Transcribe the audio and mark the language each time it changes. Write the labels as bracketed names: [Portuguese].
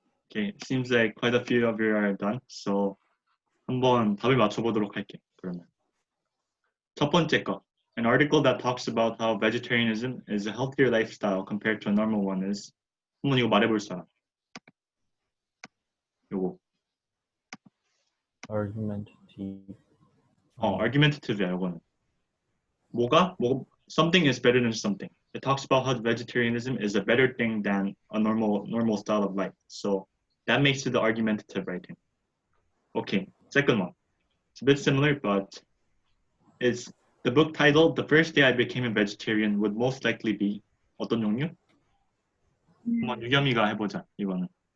[English] Okay, it seems like quite a few of you are done. [Korean] So 한번 답을 맞춰보도록 할게. 그러면 첫 번째 거. [English] An article that talks about how vegetarianism is a healthier lifestyle compared to a normal one is. [Korean] 한번 이거 말해볼 사람. 요거. [English] argumentative. [Korean] argumentative야 요거는. [English] something is better than something. It talks about how vegetarianism is a better thing than a normal style of life. So that makes it the argumentative writing. Okay, second one. It's a bit similar, but it's the book title, The First Day I Became a Vegetarian would most likely be [Korean] 어떤 종류? 한번 유겸이가 해보자, 이거는.